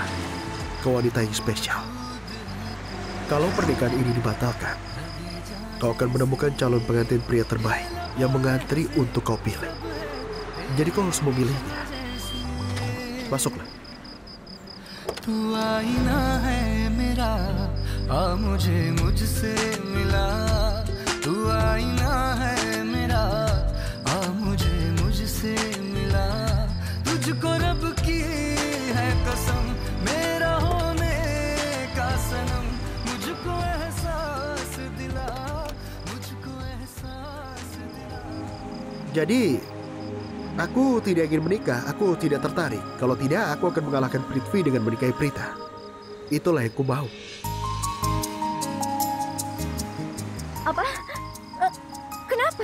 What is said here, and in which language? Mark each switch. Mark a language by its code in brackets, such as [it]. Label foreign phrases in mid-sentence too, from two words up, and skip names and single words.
[id] Kau wanita yang spesial. Kalau pernikahan ini dibatalkan, kau akan menemukan calon pengantin pria terbaik yang mengantri untuk kau pilih. Jadi kau harus memilihnya. Masuklah. [hi] तू आईना है मेरा, आ मुझे मुझसे मिला. तू आईना है मेरा, आ मुझे मुझसे मिला. तुझको रब की है कसम, मेरा होने का सनम. मुझको एहसास दिला, मुझको एहसास दिला. [id] Jadi, aku tidak ingin menikah, aku tidak tertarik. Kalau tidak, aku akan mengalahkan Prithvi dengan menikahi Prita. Itulah yang ku mau. Apa? Kenapa?